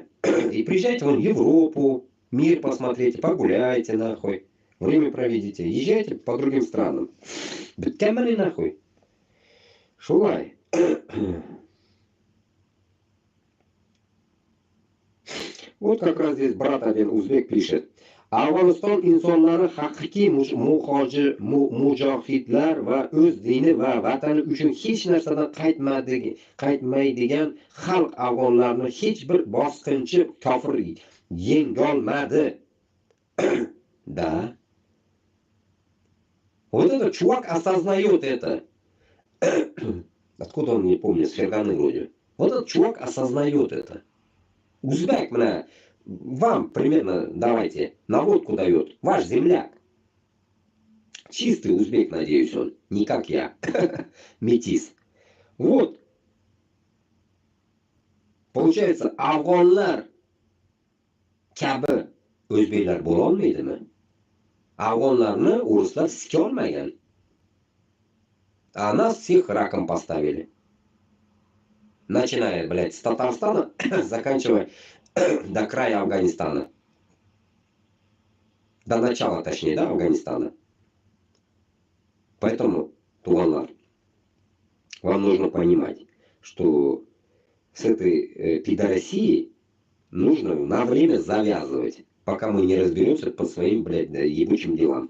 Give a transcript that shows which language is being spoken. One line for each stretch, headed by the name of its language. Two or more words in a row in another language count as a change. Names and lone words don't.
Russian: И приезжайте вон в Европу, мир посмотрите, погуляйте нахуй. Время проведите. Езжайте по другим странам. Да темали нахуй. Шулай. Вот как раз здесь брат один узбек пишет.
Uzbek: Afg'oniston insonlari haqiqiy mujohidlar va o'z dini va vatani uchun hech narsadan qaytmaydigan xalq afg'onlarni hech bir bosqinchi kofir yengolmadi.
Russian: Da. Вот этот чувак осознает это. Откуда он, не помню, с Ферганы вроде. Вот этот чувак осознает это. Узбек, вам примерно, давайте, наводку дает. Ваш земляк. Чистый узбек, надеюсь, он. Не как я. Метис. Вот. Получается,
Uzbek: afg'onlar kabi o'zbeklar bo'lolmaydimi? Afg'onlarni ruslar sikolmagan.
Russian: А нас всех раком поставили. Начиная, блядь, с Татарстана, заканчивая до края Афганистана. До начала, точнее, да, Афганистана. Поэтому, туганлар, вам нужно понимать, что с этой пидорасией нужно на время завязывать, пока мы не разберемся по своим, блядь, ебучим делам.